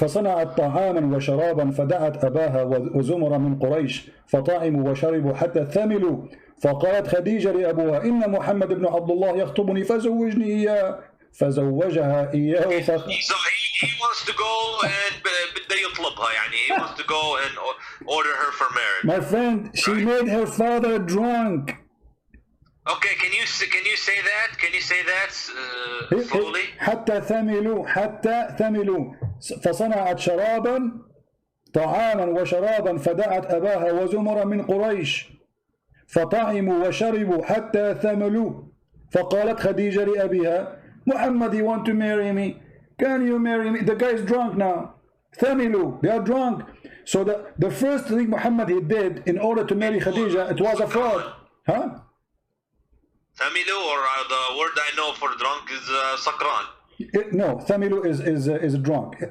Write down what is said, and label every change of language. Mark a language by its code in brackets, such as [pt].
[ar] فصنعت طعاما وشرابا فدعت أباها وزمر من قريش فطعموا وشربوا حتى ثملوا فقالت خديجة لأبوها إن محمد بن عبد الله يخطبني فزوجني إياه فزوجها إياه [en] He wants to go and بده يطلبها يعني he wants to go and order her for marriage. My friend, she made her father drunk. Okay, can you say that? Can you say that slowly? [ar] حتى ثملوا فصنعت شرابا طعاما وشرابا فدعت أباها وزمر من قريش فطعموا وشربوا حتى ثملوا فقالت خديجة لأبيها محمد, you want to marry me? [en] Can you marry me? The guy is drunk now. ثملوا, they are drunk. So the first thing Muhammad he did in order to marry Khadija, it was a fraud. Huh? Thamilu, or the word I know for drunk is sakran. No, Thamilu is drunk.